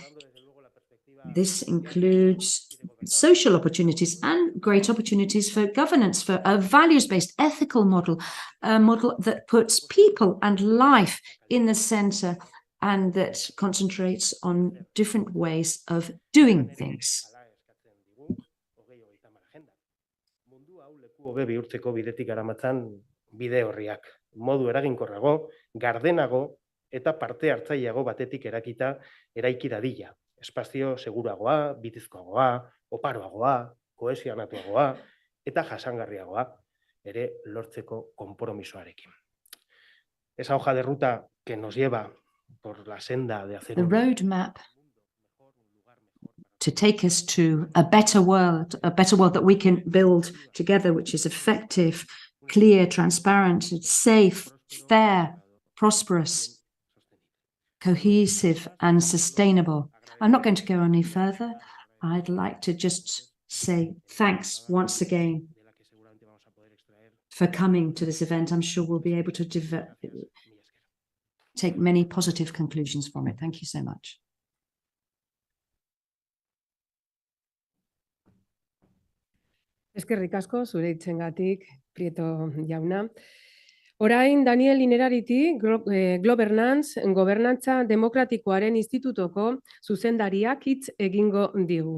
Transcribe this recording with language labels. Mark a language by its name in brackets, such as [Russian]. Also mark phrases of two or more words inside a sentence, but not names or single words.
[English] This includes social opportunities and great opportunities for governance, for a values-based ethical model, a model that puts people and life in the center and that concentrates on different ways of doing things. [Basque] Hobe bihurtzeko bidetik garamatzan bide horriak, modu eraginkorrago, gardenago eta parte hartzaileago batetik eraiki dadila. Espazio seguragoa, bitizkoagoa, oparoagoa, kohesionatuagoa eta jasangarriagoa ere lortzeko konpromisoarekin. [Spanish] Esa hoja de ruta que nos lleva por la senda de hacer [English] the roadmap to take us to a better world that we can build together, which is effective, clear, transparent, safe, fair, prosperous, cohesive, and sustainable. I'm not going to go any further. I'd like to just say thanks once again for coming to this event. I'm sure we'll be able to take many positive conclusions from it. Thank you so much. [Basque] Eskerrik asko zure hitzengatik, Prieto jauna. Orain, Daniel Inerariti, Governance, Gobernantza Demokratikoaren Institutoko zuzendariak hitz egingo digu.